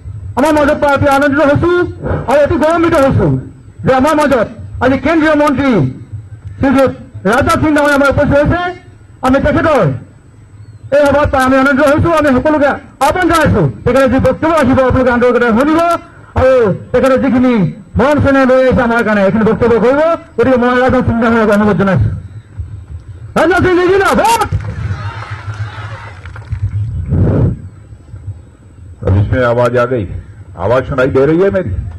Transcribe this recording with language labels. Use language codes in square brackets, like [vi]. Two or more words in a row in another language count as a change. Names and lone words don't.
[as] আমাৰ মাজত পাই অতি আনন্দিত হৈছো আৰু অতি গৌৰৱান্বিত হৈছো যে আমাৰ মাজত আজি কেন্দ্ৰীয় মন্ত্ৰী শ্ৰীযুত ৰাজনাথ সিং ডাঙৰীয়া আমাৰ উপস্থিত হৈছে। আমি তেখেতৰ এই সভাত পাই আমি আনন্দিত হৈছো। আমি সকলোকে আহ্বান জনাইছো তেখেতে যি বক্তব্য ৰাখিব আপোনালোকে আন্তৰিকতাৰে শুনিব আৰু তেখেতে যিখিনি মৰম চেনেহ লৈ আহিছে আমাৰ কাৰণে এইখিনি বক্তব্য কৰিব। গতিকে মই ৰাজনাথ সিং ডাঙৰীয়াক অনুৰোধ জনাইছো। [hi] राजनाथ सिंह जी जिंदाबाद। अब इसमें आवाज आ गई, आवाज सुनाई दे रही है मेरी?